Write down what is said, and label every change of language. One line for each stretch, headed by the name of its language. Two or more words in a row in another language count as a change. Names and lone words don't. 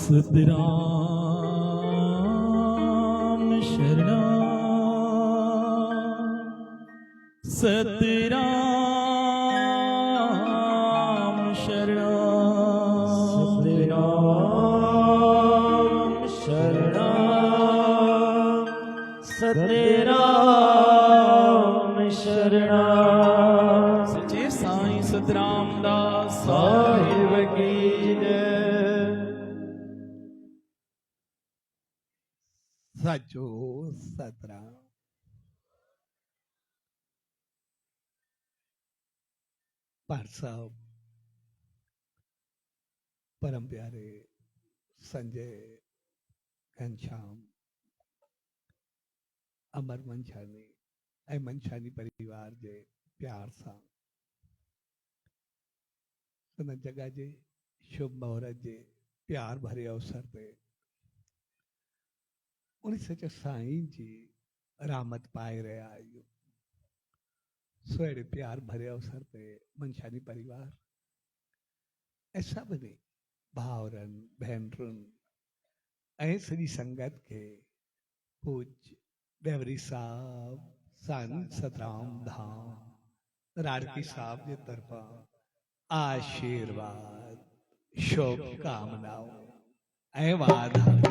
Sindhi: सतराम शरणाम सतराम शरणाम सतराम शरणाम सच्चे साईं सतराम दास
Hindi: साहिब की जय।
Sindhi: साचो सतराम पाठ साहब परम प्यारे संजय घनश्याम अमर मंछानी ऐं मंछानी परिवार जे प्यार सां उन जगह जे शुभ मुहूर्त जे प्यार भरे अवसर ते उन सच साईं जी रहमत पाए रहिया आहियूं। सोहड़े प्यार भरे अवसर ते मंछानी परिवार ऐं सभिनी भाउरनि भेनरुनि ऐं सॼी संगत खे पूज्य देवरी साहब संत सतराम धाम राड़की साहब जे तरफां आशीर्वाद शुभकामनाओं ऐं वाधायूं।